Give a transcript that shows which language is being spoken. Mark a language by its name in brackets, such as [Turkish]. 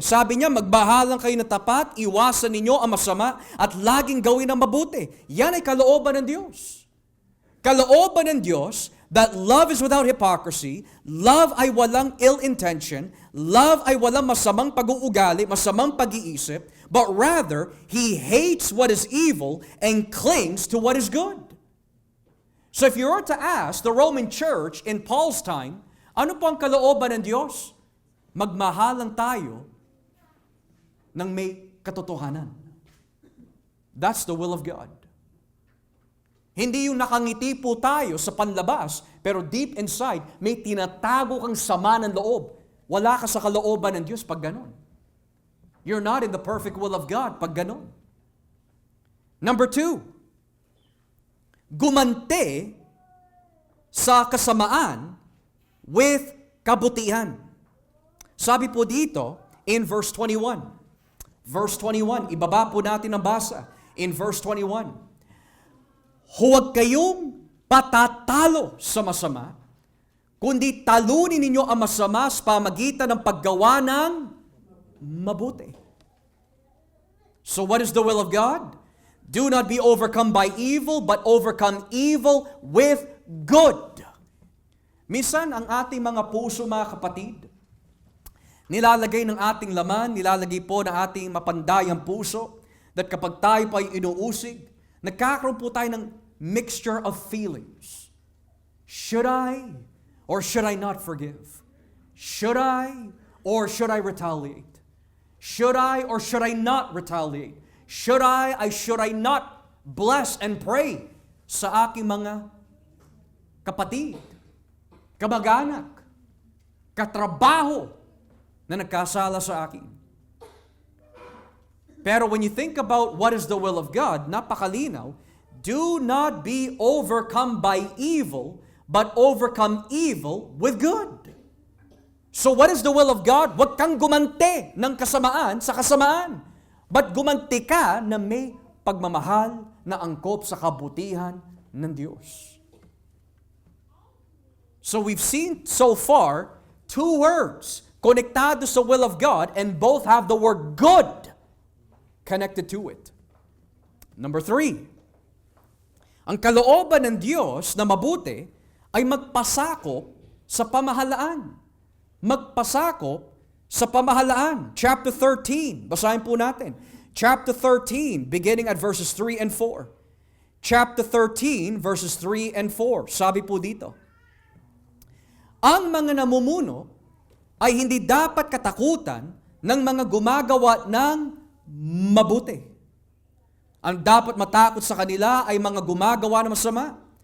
[Filipino] Sabi niya, magbahalang kayo na tapat, iwasan ninyo ang masama, at laging gawin ang mabuti. Yan ay kalooban ng Diyos. Kalooban ng Diyos, [English] that love is without hypocrisy, love [Filipino] ay walang ill intention, love ay walang masamang pag-uugali, masamang pag-iisip, [English] but rather, He hates what is evil and clings to what is good. So if you were to ask the Roman church in Paul's time, [Filipino] ano po ang kalooban ng Diyos? Magmahalan tayo ng may katotohanan. [English] That's the will of God. [Filipino] Hindi yung nakangiti po tayo sa panlabas, pero [English] deep inside, [Filipino] may tinatago kang sama ng loob. Wala ka sa kalooban ng Diyos pag ganon. [English] You're not in the perfect will of God [Filipino] pag ganon. [English] Number 2, [Filipino] gumante sa kasamaan [English] with kabutihan. [Filipino] Sabi po dito in verse 21. Verse 21, ibaba po natin ang basa. [English] In verse 21, [Filipino] huwag kayong patatalo sa masama, kundi talunin ninyo ang masama sa pamagitan ng paggawa ng mabuti. [English] So what is the will of God? Do not be overcome by evil, but overcome evil with good. [Filipino] Minsan, ang ating mga puso, mga kapatid, nilalagay ng ating laman, nilalagay po ng ating mapandayang puso, that kapag tayo pa ay inuusig, nagkakaroon po tayo ng [English] mixture of feelings. Should I or should I not forgive? Should I or should I retaliate? Should I or should I not retaliate? Should I not bless and pray [Filipino] sa aking mga kapatid, kamag-anak, katrabaho na nagkasala sa akin? [English] Pero when you think about what is the will of God, napakalinaw, do not be overcome by evil, but overcome evil with good. So what is the will of God? [Filipino] Huwag kang gumante ng kasamaan sa kasamaan, [English] but [Filipino] gumanti ka na may pagmamahal na angkop sa kabutihan ng Diyos. [English] So we've seen so far 2 words [Filipino] konektado sa [English] will of God, and both have the word good connected to it. [Filipino] Number 3, ang kalooban ng Diyos na mabuti ay magpasakop sa pamahalaan. Magpasakop sa pamahalaan. Chapter 13, basahin po natin. [English] Chapter 13, beginning at verses 3 and 4. Chapter 13, verses 3 and 4. [Filipino] Sabi po dito, ang mga namumuno ay hindi dapat katakutan ng mga gumagawa ng mabuti. Ang dapat matakot sa kanila ay mga gumagawa ng masama.